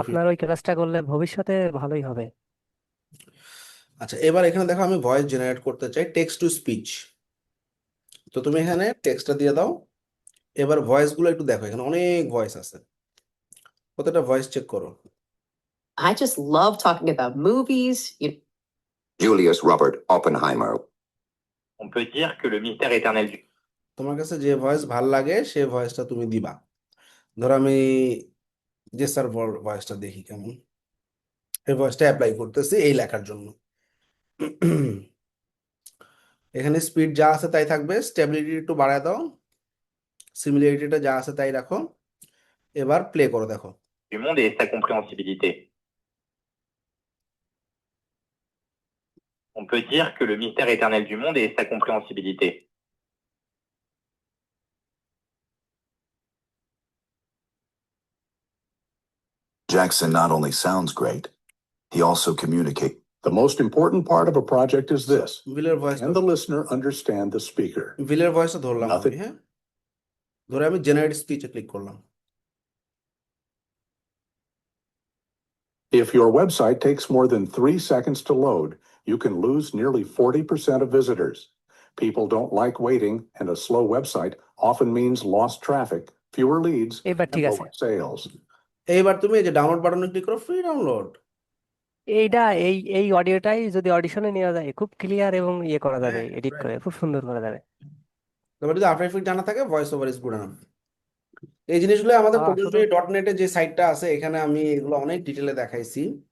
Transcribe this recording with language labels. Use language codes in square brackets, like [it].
[bn] আপনার ওই ক্লাসটা করলে ভবিষ্যতে ভালোই হবে। আচ্ছা, এবার এখানে দেখো আমি ভয়েস জেনারেট করতে চাই টেক্সট টু স্পিচ। তো তুমি এখানে টেক্সটটা দিয়ে দাও। এবার ভয়েস গুলো একটু দেখো, এখানে অনেক ভয়েস আছে, প্রত্যেকটা ভয়েস চেক করো। [en] I just love talking about movies. Julius Robert Oppenheimer. [fr] On peut dire que le mystère éternel du [bn] তোমার কাছে যে ভয়েস ভাল লাগে সেই ভয়েসটা তুমি দিবা। ধরো আমি যে স্যার ভয়েসটা দেখি কেমন, এই ভয়েসটা অ্যাপ্লাই করতেছি এই লেখার জন্য। এখানে স্পিড যা আছে তাই থাকবে, স্টেবিলিটি একটু বাড়ায় দাও, সিমিলারিটিটা যা আছে তাই রাখো। এবার প্লে করো, দেখো। [fr] monde et sa compréhensibilité. On peut dire que le mystère éternel du monde est sa compréhensibilité. [en] Jackson not only sounds great, he also communicates. The most important part of a project is this. [bn] ভিলের voice, [en] Can the listener understand the speaker? [bn] ভিলের ভয়েসটা ধরলাম আমি। [en] Nothing. [bn] হ্যাঁ, ধরে আমি generate স্পিচে click করলাম। [en] If your website takes more than 3 seconds to load, you can lose nearly 40% of visitors. People don't like waiting, and a slow website often means lost traffic, fewer leads, [bn] এবার [en] and [bn] ঠিক আছে। [en] lower sales. [bn] এইবার তুমি এই যে download বাটনে click করো, free download. এইটা এই এই অডিওটাই যদি অডিশনে নেওয়া যায় খুব ক্লিয়ার এবং ইয়ে করা যাবে, হ্যাঁ, এডিট [en] right. [bn] করে খুব সুন্দর করা যাবে। তারপর যদি আফটার এফেক্ট জানা থাকে, voice over [en] Is good enough. [bn] এই জিনিসগুলো আমাদের শুধু প্রকল্পে.net এর যে সাইটটা আছে, এখানে আমি এগুলো অনেক ডিটেলে দেখাইছি।